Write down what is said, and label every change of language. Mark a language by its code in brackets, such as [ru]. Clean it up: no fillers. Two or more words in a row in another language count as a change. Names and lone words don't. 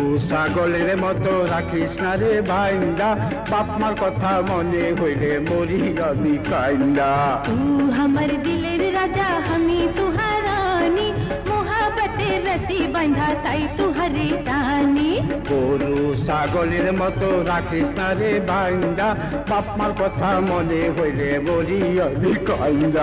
[bn] ছাগলের মতো রাখিস না রে বাইন্দা, বাপ মার কথা মনে হইলে মরি আমি কাইন্দা। [rkt] तू हमर दिलेर राजा हमी तुहार रानी, मोहब्बतेर रस्सी बांधा ताई तुहरे दानी। [bn] গরু ছাগলের মতো রাখিস না রে বাইন্দা, বাপ মার কথা মনে হইলে মরি আমি কাইন্দা।